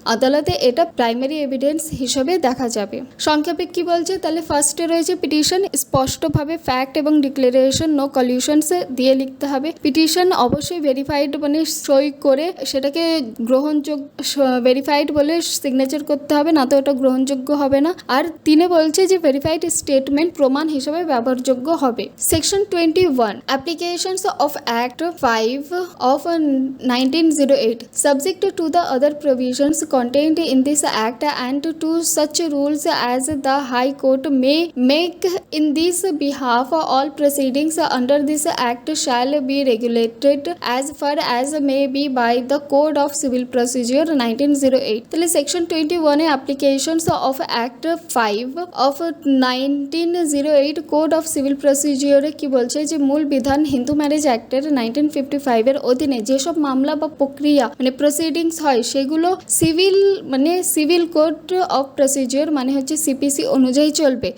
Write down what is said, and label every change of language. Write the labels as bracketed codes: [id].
[bn] আদালতে এটা primary evidence হিসেবে দেখা যাবে। সংক্ষেপে কি বলছে, তাহলে ফার্স্টে রয়েছে পিটিশন, স্পষ্টভাবে ফ্যাক্ট এবং ডিক্লারেশন নো কলিউশনস দিয়ে লিখতে হবে। পিটিশন অবশ্যই ভেরিফাইড মানে সই করে সেটাকে গ্রহণযোগ্য ভেরিফাইড বলে সিগনেচার করতে হবে, না তো ওটা গ্রহণযোগ্য হবে না। আর তিনে বলছে যে ভেরিফাইড স্টেটমেন্ট প্রমাণ হিসেবে ব্যবহারযোগ্য হবে। [en] Section 21 applications of act 5 of 1908 subject to the other provisions contained in this act and to such rules as the High Court may make in this behalf. All proceedings under this act shall be regulated as far as may be by the Code of Civil Procedure 1908. [bn] তাহলে section 21 A [en] applications of act 5 of 1908 [bn] code of civil প্রসিজিওরে কি বলছে যে মূল বিধান Hindu marriage অ্যাক্টের 1955 এর অধীনে যেসব মামলা বা প্রক্রিয়া মানে প্রসিডিংস হয় সেগুলো সিভিল কোড অফ প্রসিজিওর মানে হচ্ছে সিপিসি অনুযায়ী চলবে।